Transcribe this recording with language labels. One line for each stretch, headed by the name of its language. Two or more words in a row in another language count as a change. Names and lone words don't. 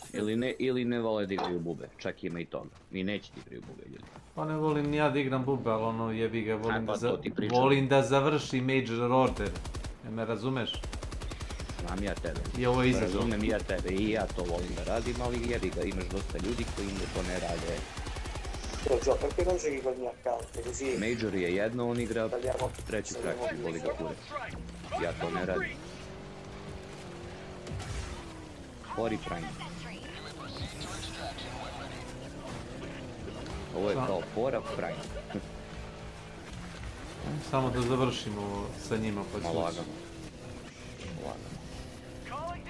Serbian: Ili ne vole da igraju bube, čak ima i toga. I neće da igraju bube ljudi. Pa ne volim ni ja da igram bube, ali ono jebi ga, volim da završi Major Order. Ne me razumeš? Znam ja tebe. I ovo je izazov. Razumem ja tebe i ja to volim da radim, ali jebi ga, imaš dosta ljudi koji to ne rade.
Italian: Perché non giochi col mio account? Così.
Serbian: Major je jedno, on igra treći frakciju, voli ga kurac. Ja to ne radim. Fori Prime. Ovo je kao Fora Prime. Samo da završimo sa njima pa ću...